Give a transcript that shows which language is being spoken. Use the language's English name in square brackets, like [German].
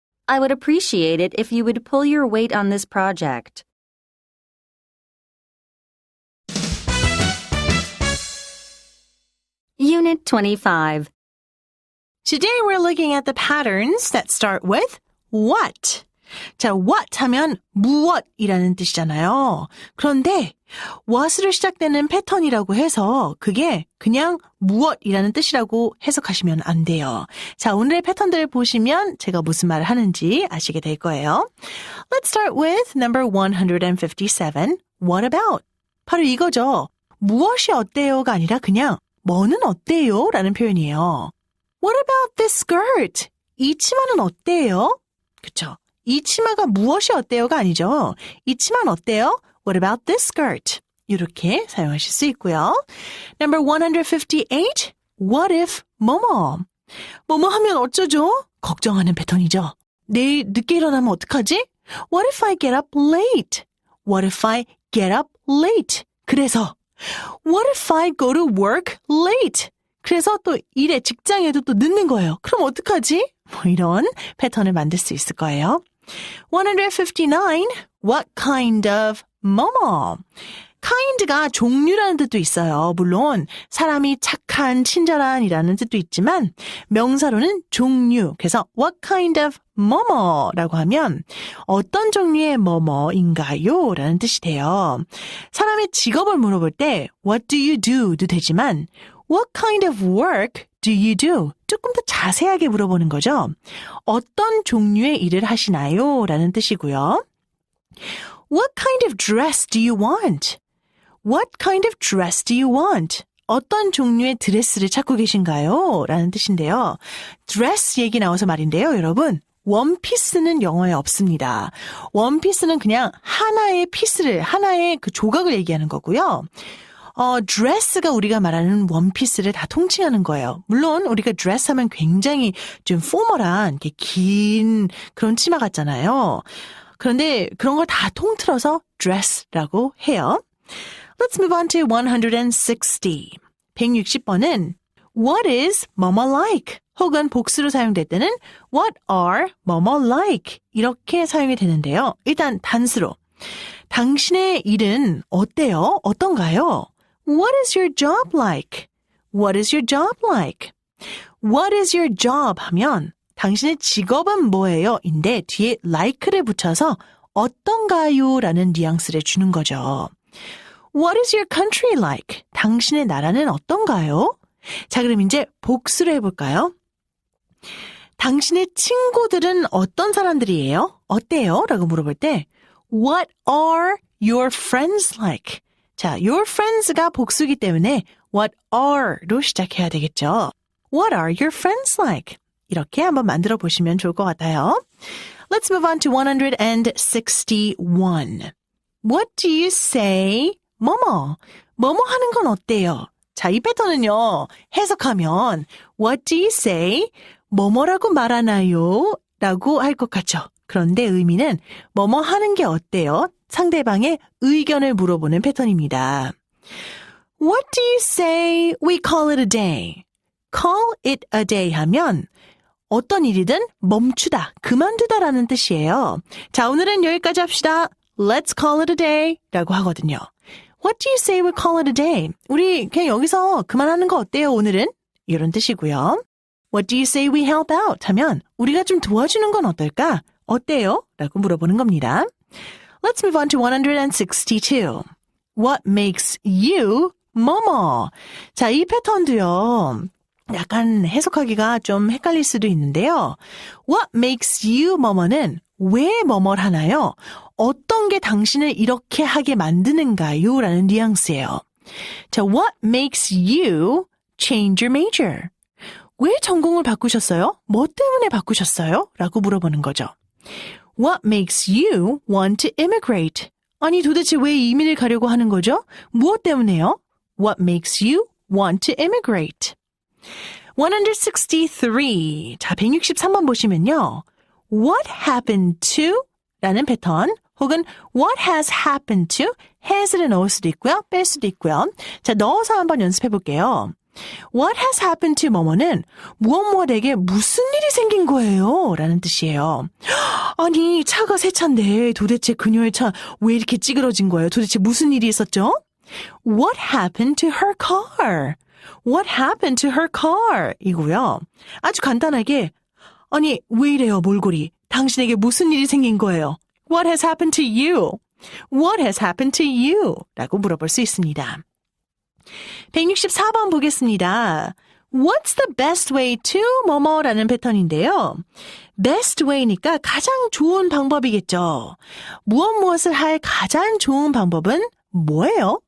[English] I would appreciate it if you would pull your weight on this project. Unit 25. Today we're looking at the patterns that start with what. [Korean] 자, what 하면 무엇이라는 뜻이잖아요. 그런데 what으로 시작되는 패턴이라고 해서 그게 그냥 무엇이라는 뜻이라고 해석하시면 안 돼요. 자, 오늘의 패턴들을 보시면 제가 무슨 말을 하는지 아시게 될 거예요. [English] Let's start with number 157. What about? [Korean] 바로 이거죠. 무엇이 어때요가 아니라 그냥 뭐는 어때요? 라는 표현이에요. [English] What about this skirt? [Korean] 이 치마는 어때요? 그쵸? 이 치마가 무엇이 어때요가 아니죠. 이 치마는 어때요? [English] What about this skirt? [Korean] 이렇게 사용하실 수 있고요. [English] Number 158. What if 뭐뭐? [Korean] 뭐뭐 하면 어쩌죠? 걱정하는 패턴이죠. 내일 늦게 일어나면 어떡하지? [English] What if I get up late? What if I get up late? 그래서 What if I go to work late? [Korean] 그래서 또 일에 직장에도 또 늦는 거예요. 그럼 어떡하지? 뭐 이런 패턴을 만들 수 있을 거예요. 159. [English] What kind of 뭐뭐? [Korean] kind가 종류라는 뜻도 있어요. 물론 사람이 착한, 친절한이라는 뜻도 있지만 명사로는 종류. 그래서 what kind of 뭐뭐라고 하면 어떤 종류의 뭐뭐인가요? 라는 뜻이 돼요. 사람의 직업을 물어볼 때 [English] what do you do도 되지만 what kind of work do you do? [Korean] 조금 더 자세하게 물어보는 거죠. 어떤 종류의 일을 하시나요? 라는 뜻이고요. [English] What kind of dress do you want? What kind of dress do you want? [Korean] 어떤 종류의 드레스를 찾고 계신가요? 라는 뜻인데요. 드레스 얘기 나와서 말인데요, 여러분. 원피스는 영어에 없습니다. 원피스는 그냥 하나의 피스를, 하나의 그 조각을 얘기하는 거고요. 드레스가 우리가 말하는 원피스를 다 통칭하는 거예요. 물론 우리가 드레스 하면 굉장히 좀 포멀한 이렇게 긴 그런 치마 같잖아요. 그런데 그런 걸 다 통틀어서 dress라고 해요. [English] Let's move on to 160. [Korean] 160번은 [English] What is 뭐뭐 like? [Korean] 혹은 복수로 사용될 때는 What are 뭐뭐 like 이렇게 사용이 되는데요. 일단 단수로 당신의 일은 어때요? 어떤가요? [English] What is your job like? What is your job like? What is your job [Korean] 하면 당신의 직업은 뭐예요? 인데 뒤에 like를 붙여서 어떤가요? 라는 뉘앙스를 주는 거죠. [English] What is your country like? [Korean] 당신의 나라는 어떤가요? 자, 그럼 이제 복수를 해볼까요? 당신의 친구들은 어떤 사람들이에요? 어때요? 라고 물어볼 때 [English] What are your friends like? [Korean] 자, your friends가 복수이기 때문에 what are로 시작해야 되겠죠. [English] What are your friends like? [Korean] 이렇게 한번 만들어 보시면 좋을 것 같아요. [English] Let's move on to 161. What do you say? 뭐뭐. [Korean] 뭐뭐 하는 건 어때요? 자, 이 패턴은요. 해석하면 [English] What do you say? [Korean] 뭐뭐라고 말하나요? 라고 할 것 같죠. 그런데 의미는 뭐뭐 하는 게 어때요? 상대방의 의견을 물어보는 패턴입니다. [English] What do you say we call it a day? Call it a day [Korean] 하면 어떤 일이든 멈추다, 그만두다라는 뜻이에요. 자, 오늘은 여기까지 합시다. [English] Let's call it a day [Korean] 라고 하거든요. [English] What do you say we call it a day? [Korean] 우리 그냥 여기서 그만하는 거 어때요, 오늘은? 이런 뜻이고요. [English] What do you say we help out? [Korean] 하면 우리가 좀 도와주는 건 어떨까? 어때요? 라고 물어보는 겁니다. [English] Let's move on to 162. What makes you 뭐뭐? [Korean] 자, 이 패턴도요. 약간 해석하기가 좀 헷갈릴 수도 있는데요. [English] What makes you [Korean] 뭐뭐는 왜 뭐뭐를 하나요? 어떤 게 당신을 이렇게 하게 만드는가요? 라는 뉘앙스예요. [English] 자, what makes you change your major? [Korean] 왜 전공을 바꾸셨어요? 뭐 때문에 바꾸셨어요? 라고 물어보는 거죠. [English] What makes you want to immigrate? [Korean] 아니, 도대체 왜 이민을 가려고 하는 거죠? 무엇 때문에요? [English] What makes you want to immigrate? [Korean] 163. 자, 163번 보시면요. [English] What happened to? [Korean] 라는 패턴 혹은 [English] what has happened to? [Korean] has를 넣을 수도 있고요. 뺄 수도 있고요. 자, 넣어서 한번 연습해 볼게요. [English] What has happened to [Korean] 뭐뭐는 무엇무엇에게 무슨 일이 생긴 거예요? 라는 뜻이에요. 아니, 차가 새 차인데 도대체 그녀의 차 왜 이렇게 찌그러진 거예요? 도대체 무슨 일이 있었죠? [English] What happened to her car? What happened to her car? [Korean] 이고요. 아주 간단하게 아니, 왜 이래요, 몰골이? 당신에게 무슨 일이 생긴 거예요? [English] What has happened to you? What has happened to you? [Korean] 라고 물어볼 수 있습니다. 164번 보겠습니다. [English] What's the best way to [Korean] 뭐뭐라는 패턴인데요. best way니까 가장 좋은 방법이겠죠. 무엇을 할 가장 좋은 방법은 뭐예요?